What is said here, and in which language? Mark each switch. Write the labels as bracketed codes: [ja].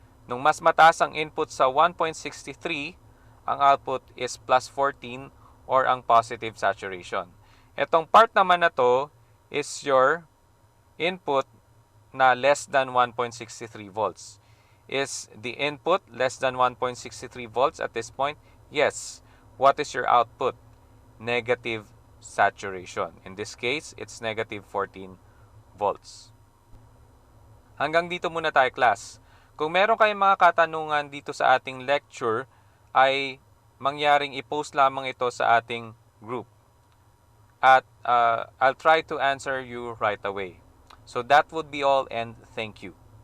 [tl] Nung mas mataas ang input sa 1.63, ang output [en] is plus 14 or [tl] ang positive saturation. Itong part naman na to [en] is your input [tl] na less than 1.63 volts. [en] Is the input less than 1.63 volts at this point? Yes. What is your output? Negative saturation. In this case, it's negative 14 volts. [tl] Hanggang dito muna tayo, class. Kung meron kayong mga katanungan dito sa ating lecture, ay mangyaring i-post lamang ito sa ating group. At [en] I'll try to answer you right away. So that would be all, and thank you.